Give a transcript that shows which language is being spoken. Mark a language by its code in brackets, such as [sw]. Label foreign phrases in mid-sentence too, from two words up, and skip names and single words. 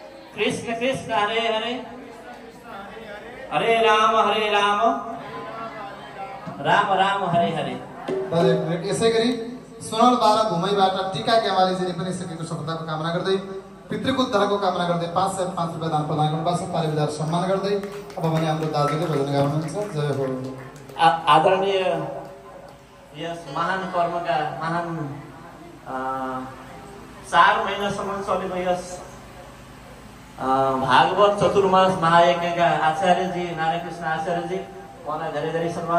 [sa] कृष्ण कृष्ण हरे हरे हरे राम राम राम हरे हरे। [ne] एक मिनट यसै गरी सोनल बारा घुमैबाट टीका ग्यावालीजीले पनि सकेको सफलताको कामना गर्दै पितृको उद्धारको कामना गर्दै 505 रुपैयाँ दान प्रदान गर्नुभएको छ। पारिवार सम्मान गर्दै अब भने हाम्रो दाजुले भजन गाउनुहुन्छ। जय हो। आदरणीय यस महान कर्मका महान 4 महिनासम्म चलेको यस भागवत चतुर्मास महायज्ञका आचार्यजी नारायणकृष्ण आचार्यजी, उहाँलाई धेरै धेरै सम्मान।